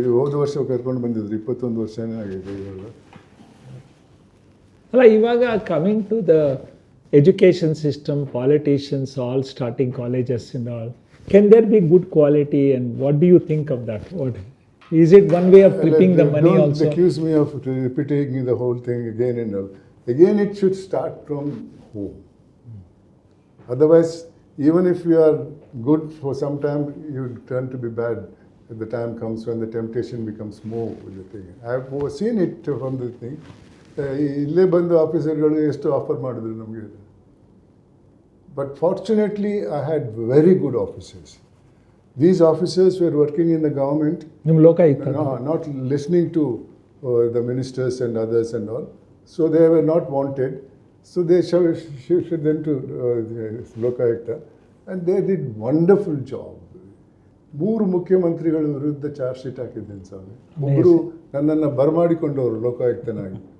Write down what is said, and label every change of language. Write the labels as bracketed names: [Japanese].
[Kannada] ಹೋದ ವರ್ಷ ಕರ್ಕೊಂಡು ಬಂದಿದ್ರು, 21 ವರ್ಷನೇ ಆಗಿದೆ ಇವಾಗ. ಅಲ್ಲ, ಇವಾಗ [English] Coming to the education system, politicians all starting colleges and all, can there be good quality and what do you think of that? What is it one way of clipping the money don't also? Accuse me of repeating the whole thing again and all. Again, it should start from home. Otherwise, even if you are good for some time, you turn to be bad at the time comes when the temptation becomes more with the thing. I have seen it from the thing. [Kannada] ಇಲ್ಲೇ ಬಂದು ಆಫೀಸರ್ಗಳು ಎಷ್ಟು offer ಮಾಡಿದ್ರು ನಮಗೆ. [English] But fortunately, I had very good officers. These officers were working in the government, not listening to the ministers and others and all. So they were not wanted. So they shifted them to Lokayukta, and they did wonderful job. [Kannada] 3 ಮುಖ್ಯಮಂತ್ರಿಗಳ ವಿರುದ್ಧ charge sheet ಹಾಕಿದ್ದೇನೆ ಸ್ವಾಮಿ. ಒಬ್ಬರು ನನ್ನನ್ನು ಬರಮಾಡಿಕೊಂಡವರು ಲೋಕಾಯುಕ್ತನಾಗಿ.